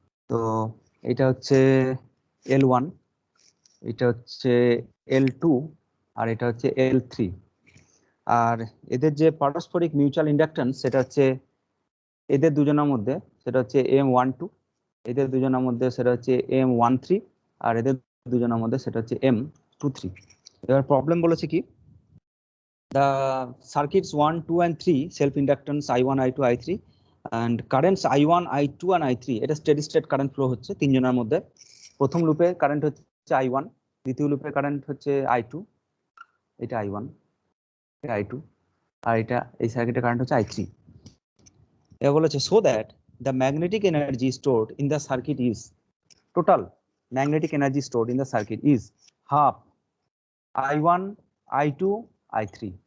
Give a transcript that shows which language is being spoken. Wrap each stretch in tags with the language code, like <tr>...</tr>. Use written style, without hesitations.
<bn>তো এটা হচ্ছে L1, এটা হচ্ছে L2, আর এটা হচ্ছে L3। আর এদের যে পারস্পরিক মিউচুয়াল ইন্ডাকট্যান্স সেটা হচ্ছে এদের দুজনের মধ্যে, সেটা হচ্ছে M12, এদের দুজনের মধ্যে সেটা হচ্ছে M13, আর এদের দুজনের মধ্যে সেটা হচ্ছে M23। এবার প্রবলেম বলেছে কি,</bn> <en>the circuits 1, 2 and 3 self inductance I1, I2, I3 and currents I1, I2 and I3</en> <bn>এটা স্টেডি স্টেট কারেন্ট ফ্লো হচ্ছে তিনজনের মধ্যে। প্রথম লুপে কারেন্ট হচ্ছে I1, দ্বিতীয় লুপে কারেন্ট হচ্ছে I2, এটা I1, এটা I2, আর এটা এই সার্কিটের কারেন্ট হচ্ছে I3। এবার বলেছে</bn> <en>so that the magnetic energy stored in the circuit is, total magnetic energy stored in the circuit is half I1, I2, I3।</en>